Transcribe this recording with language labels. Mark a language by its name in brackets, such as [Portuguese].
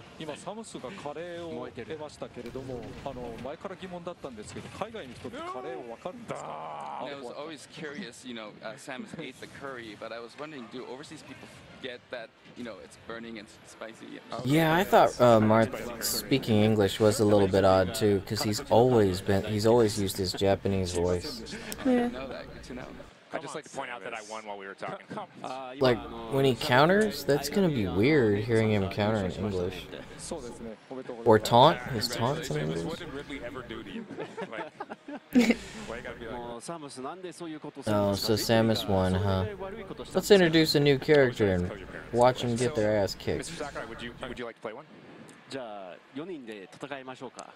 [Japanese] 今サムスがカレーを得ましたけれども、前から疑問だったんですけど、海外の人ってカレーをわかるんですか？ [English] I was always curious, you know, Samus ate the curry, but I was wondering, do overseas people get that, you know, it's burning and spicy? Yeah, I thought Marth speaking English was a little bit odd too, because he's always used his Japanese voice. Yeah. I'd just like to point out that I won while we were talking. Like, when he counters, that's gonna be weird hearing him counter in English. Or taunt? His taunts in English? What did Ridley ever do to you? Like, why you gotta be like Oh, so Samus won, huh? Let's introduce a new character and watch them get their ass kicked. Mr. Sakurai, would you like to play one? [Japanese] じゃあ4人で戦いましょうか。